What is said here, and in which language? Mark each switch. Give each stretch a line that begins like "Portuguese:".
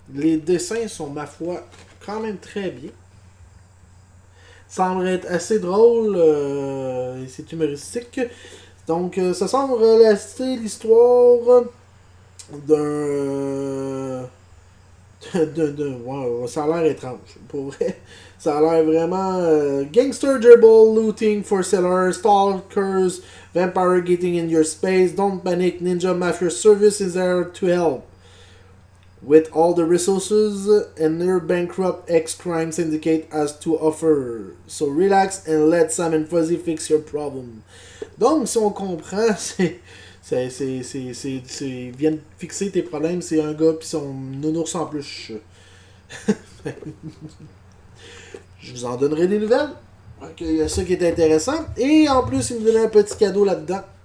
French: Les dessins sont, ma foi, quand même très bien. Semble être assez drôle. Et c'est humoristique. Donc, ça semble relater l'histoire d'un... wow, ça a l'air étrange, pour vrai. Ça a l'air vraiment...
English: gangster gerbil, looting for sellers, stalkers, vampire getting in your space, don't panic, ninja mafia service is there to help. With all the resources and near bankrupt ex-crime syndicate has to offer. So relax and let Sam & Fuzzy fix your problem.
French: Donc, si on comprend, ils viennent fixer tes problèmes, c'est un gars pis son nounours en plus. Je vous en donnerai des nouvelles. Donc, il y a ça qui est intéressant. Et en plus, il me donnait un petit cadeau là-dedans.